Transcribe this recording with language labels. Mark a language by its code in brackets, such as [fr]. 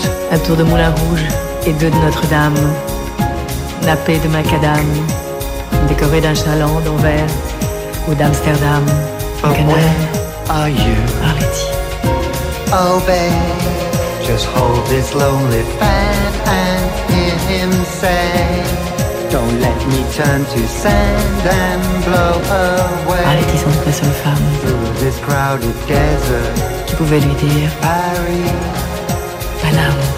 [fr] Un tour de Moulin Rouge et deux de Notre-Dame, nappée de macadam, décorée d'un chaland d'Anvers ou d'Amsterdam. [en] But canal. Where are you, Arletty? Oh babe, just hold this lonely fan and hear him say, don't let me turn to sand and blow away. [fr] Arletty, sans doute la seule femme [en] this crowded desert. [fr] Qui pouvait lui dire Paris, Paname.